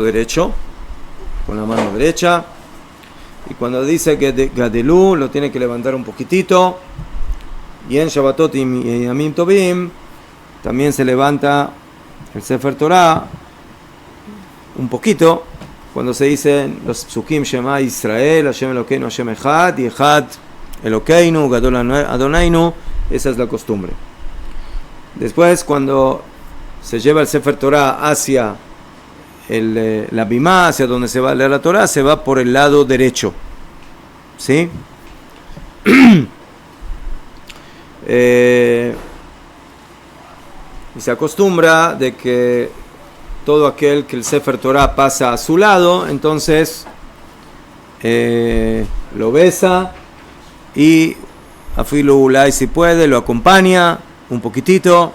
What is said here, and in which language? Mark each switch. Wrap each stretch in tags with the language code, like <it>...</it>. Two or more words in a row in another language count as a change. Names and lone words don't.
<es>derecho, con la mano derecha, y cuando dice que Gadelú lo tiene que levantar un poquitito, y en Shabbatot y</es> <he>ימים טובים</he> <es>también se levanta el</es> <he>ספר תורה</he> <es>un poquito, cuando se dicen los psukim</es> <he>שמע ישראל השם אלוקינו השם אחד,</he> <es>y</es> <he>אחד אלוקינו גדול אדונינו,</he> <es>esa es la costumbre. Después, cuando se lleva el</es> <he>ספר תורה</he> <es>hacia la bimá, hacia donde se va a leer la Torah, se va por el lado derecho, ¿sí? Y se acostumbra de que todo aquel que el</es> <he>ספר תורה</he> <es>pasa a su lado, entonces lo besa y</es> <he>אפילו אולי</he> <es>si puede, lo acompaña un poquitito.</es>